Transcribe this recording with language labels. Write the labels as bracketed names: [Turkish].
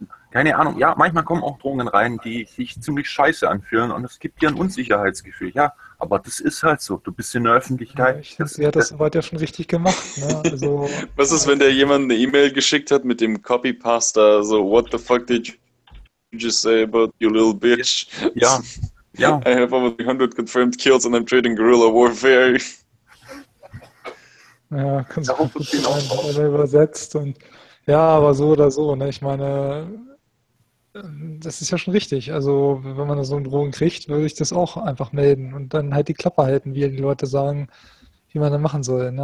[German] keine Ahnung, ja, manchmal kommen auch Drohungen rein, die sich ziemlich scheiße anfühlen und es gibt dir ein Unsicherheitsgefühl, ja, aber das ist halt so, du bist in der Öffentlichkeit. Ja, ich finde, sie hat das soweit ja schon richtig gemacht. Ne? Also, was ist, wenn der jemand eine E-Mail geschickt hat mit dem Copypasta, so, [English] what the fuck did you just say about you little bitch? [German] Ja, ja. [English] I have over 100 confirmed kills and I'm trading Guerrilla Warfare. [German] Ja, kannst du gut sein, wenn er übersetzt und ja, aber so oder so, ne? Ich meine, das ist ja schon richtig. Also, wenn man da so einen Drohung kriegt, würde ich das auch einfach melden und dann halt die Klappe halten, wie die Leute sagen, wie man das machen soll. Ne?